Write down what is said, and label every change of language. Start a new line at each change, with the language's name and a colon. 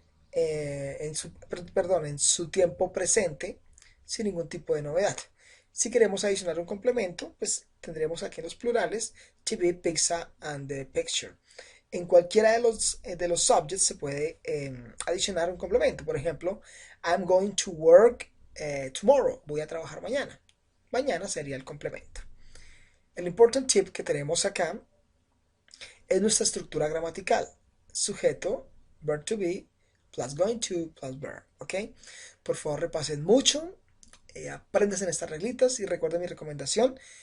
Spanish: En su tiempo presente sin ningún tipo de novedad. Si queremos adicionar un complemento, pues tendremos aquí en los plurales TV, pizza and the picture. En cualquiera de los subjects se puede adicionar un complemento. Por ejemplo,
English: I'm going to work tomorrow.
Spanish: Voy a trabajar mañana. Mañana sería el complemento. El important tip que tenemos acá es nuestra estructura gramatical.
English: Sujeto, verb to be, plus going to, plus verb. ¿Ok?
Spanish: Por favor, repasen mucho. Aprendan estas reglitas y recuerden mi recomendación.